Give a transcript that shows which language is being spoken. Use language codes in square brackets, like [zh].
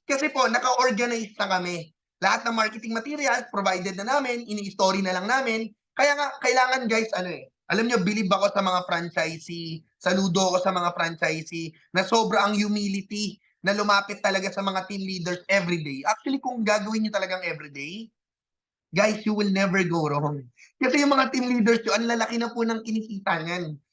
[tl] Kasi po, naka-organize na kami. Lahat ng marketing materials, provided na namin, ini-story na lang namin. Kaya nga, kailangan guys, alam nyo, believe ako sa mga franchisee, saludo ako sa mga franchisee, na sobra ang humility na lumapit talaga sa mga team leaders everyday. [en] Actually, [tl] kung gagawin nyo talagang [en] everyday, guys, you will never go wrong. [tl] Kasi yung mga team leaders nyo, ang lalaki na po ng kinikita niyan.